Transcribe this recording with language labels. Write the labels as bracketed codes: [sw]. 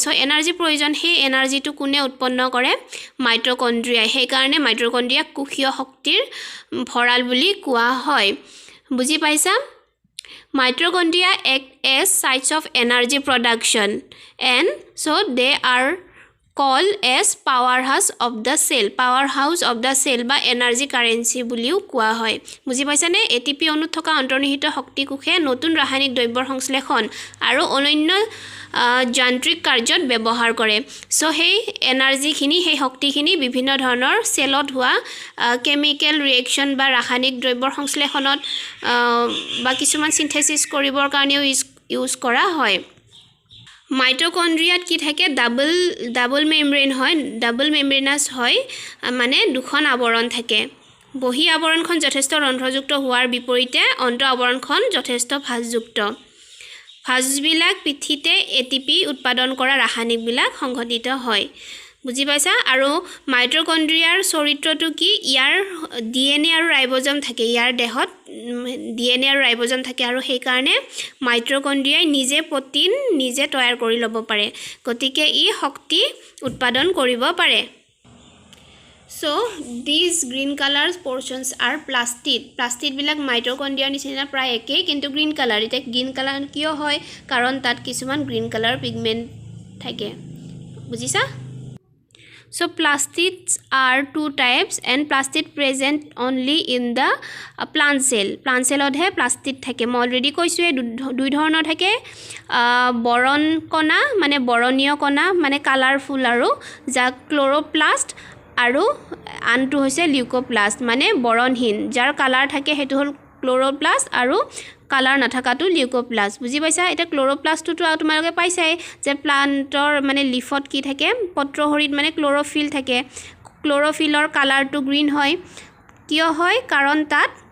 [as] So energy প্ৰয়োজন, সেই এনাৰ্জিটো কোনে উৎপন্ন কৰে? মাইটোকন্ড্ৰিয়াই। সেইকাৰণে মাইটোকন্ড্ৰিয়াক কোষীয় শক্তিৰ ভঁৰাল বুলি কোৱা হয়। বুজি পাইছা? [en] Mitochondria act as sites of energy production and so they are called as powerhouse of the cell [as] বা [en] energy currency [as] বুলিও কোৱা হয়। বুজি পাইছানে? এটিপি অণুত থকা অন্তৰ্নিহিত শক্তি কোষে নতুন ৰাসায়নিক দ্ৰব্যৰ সংশ্লেষণ আৰু অনন্য যান্ত্ৰিক কাৰ্যত ব্যৱহাৰ কৰে। সো সেই এনাৰ্জিখিনি, সেই শক্তিখিনি বিভিন্ন ধৰণৰ সেলত হোৱা কেমিকেল ৰিএকচন বা ৰাসায়নিক দ্ৰব্যৰ সংশ্লেষণত বা কিছুমান সিনথেসিস কৰিবৰ কাৰণেও ইউজ কৰা হয়। মাইটোকন্ড্ৰিয়াত কি থাকে? ডাবল মেমব্ৰেন হয়, ডাবল মেমব্ৰেনাছ হয়, মানে দুখন আৱৰণ থাকে। বহি আৱৰণখন যথেষ্ট ৰন্ধ্ৰযুক্ত হোৱাৰ বিপৰীতে অন্ত আৱৰণখন যথেষ্ট ভাঁজযুক্ত। ভাঁজবিলাক পিঠিতে এটিপি উৎপাদন কৰা ৰাসায়নিকবিলাক সংঘটিত হয়। বুজি পাইছা? আৰু মাইটোকন্ড্ৰিয়াৰ চৰিত্ৰটো কি? ইয়াৰ ডিএনএ আৰু ৰাইবোজম থাকে, ইয়াৰ দেহত ডিএনএ আৰু ৰাইবোজম থাকে আৰু সেইকাৰণে মাইটোকন্ড্ৰিয়াই নিজে প্ৰটিন নিজে তৈয়াৰ কৰি ল'ব পাৰে, গতিকে ই শক্তি উৎপাদন কৰিব পাৰে। [en] So these green color portions are plastid. [as] Plastid বিলাক মাইটোকন্ড্ৰিয়াৰ নিচিনা প্ৰায় একেই, কিন্তু গ্ৰীণ কালাৰ। এতিয়া গ্ৰীণ কালাৰ কিয় হয়? কাৰণ তাত কিছুমান গ্ৰীণ কালাৰ পিগমেণ্ট থাকে। বুজিছা? [en] So plastids are two types and plastid present only in the plant cell. [as] Plant cellত হে প্লাস্টিড থাকে। মই অলৰেডি কৈছো এই দুই ধৰণৰ থাকে, বৰণ কণা মানে বৰণীয় কণা মানে কালাৰফুল আৰু যাক ক্লোৰোপ্লাস্ট আৰু আনটো হৈছে লিউকোপ্লাষ্ট মানে বৰণহীন যাৰ কালাৰ থাকে সেইটো হ'ল ক্লোৰোপ্লাষ্ট আৰু কালাৰ নাথাকাটো লিউকোপ্লাষ্ট বুজি পাইছা এটা ক্লোৰোপ্লাষ্টটো তোমালোকে পাইছাই যে প্লান্টৰ মানে লিফত কি থাকে পত্ৰহৰিত মানে ক্লোৰোফিল থাকে ক্লোৰোফিলৰ কালাৰটো গ্ৰীন হয় কিয় হয় কাৰণ তাত